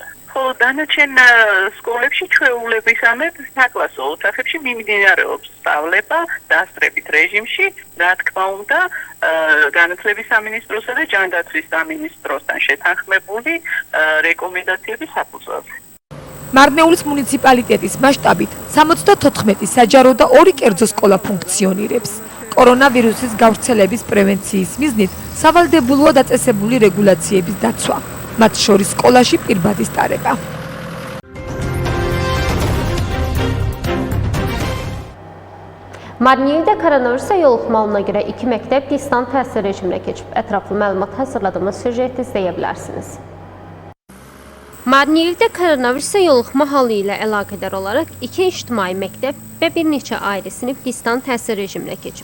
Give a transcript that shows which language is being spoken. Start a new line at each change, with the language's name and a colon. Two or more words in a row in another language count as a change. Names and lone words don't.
Georgian: ხოლო დანარჩენ სკოლებში ჩვეულებისამებრ საკლასო ოთახებში მიმდინარეობს სწავლება დასწრებით რეჟიმში, რა თქმა უნდა, განათლების სამინისტროსა და ჯანდაცვის სამინისტროსთან შეთანხმებული რეკომენდაციების საფუძველზე. მარნეულის მუნიციპალიტეტის მასშტაბით 74 საჯარო და 2 კერძო სკოლა ფუნქციონირებს. კორონავირუსის გავრცელების პრევენციის მიზნით სავალდებულოა დაწესებული რეგულაციების დაცვა. მათ შორის სკოლაში პირბადის ტარება.
Azerbaijani: Marniyevdə koronavirusa yoluxmalına görə 2 məktəb distant təhsil rejiminə keçib. Ətraflı məlumat hazırladığımız süjeti izləyə bilərsiniz. Marniyevdə koronavirusa yoluxma halı ilə əlaqədar olaraq 2 ictimai məktəb və bir neçə ayrı sinif distant təhsil rejiminə keçib.